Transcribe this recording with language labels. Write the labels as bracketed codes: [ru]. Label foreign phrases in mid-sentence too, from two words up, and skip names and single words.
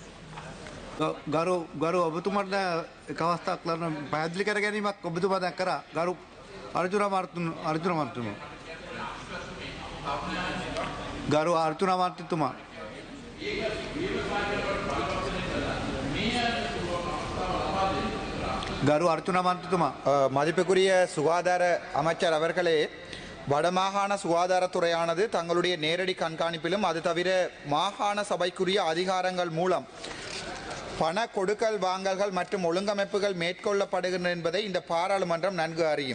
[si] ගරු ඔබතුමාට එක අවස්ථාවක් ලබන පැහැදිලි කර ගැනීමක් ඔබතුමා දැන් කරා. ගරු අර්ජුන අමාත්‍යතුමා ගරු අර්ජුන අමාත්‍යතුමා ගරු අර්ජුන අමාත්‍යතුමා [ta] மதிப்புக்குரிய சுகாதார அமைச்சர் அவர்களே, வடமாகாண சுகாதாரத்துறையானது தங்களுடைய நேரடி கண்காணிப்பிலும் அது தவிர மாகாண சபைக்குரிய அதிகாரங்கள் மூலம் பண கொடுக்கல் வாங்கல்கள் மற்றும் ஒழுங்கமைப்புகள் மேற்கொள்ளப்படுகின்றன என்பதை இந்த பாராளுமன்றம் நன்கு அறியும்.